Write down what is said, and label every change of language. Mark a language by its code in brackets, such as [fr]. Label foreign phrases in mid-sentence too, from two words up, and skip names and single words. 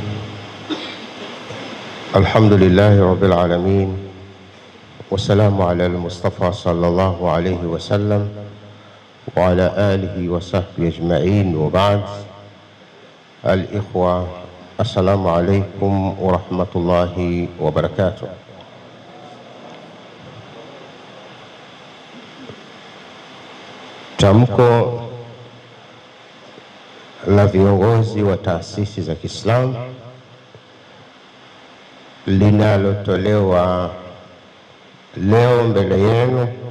[ar] الحمد لله رب العالمين، والسلام على المصطفى صلى الله عليه وسلم وعلى آله وصحبه أجمعين، وبعد. الإخوة، السلام عليكم ورحمة الله وبركاته. [sw] Tamko la viongozi wa taasisi za Kiislamu linalotolewa leo mbele yenu,